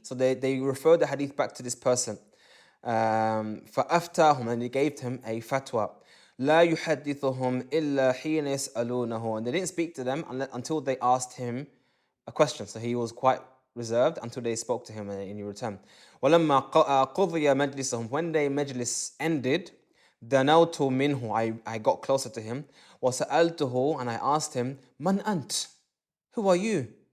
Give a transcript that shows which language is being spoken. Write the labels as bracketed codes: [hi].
[en] So they referred the hadith back to this person. فأفتاهم, and he gave him a fatwa. [ar] لا يحدثهم إلا حين يسألونه. [en] And they didn't speak to them until they asked him a question. So he was quite reserved until they spoke to him in return. [ar] ولما قضي مجلسهم, [en] when the majlis ended, [ar] دنوت منه, [en] I got closer to him. وسألته, and I asked him, [ar] من أنت? [en] Who are you?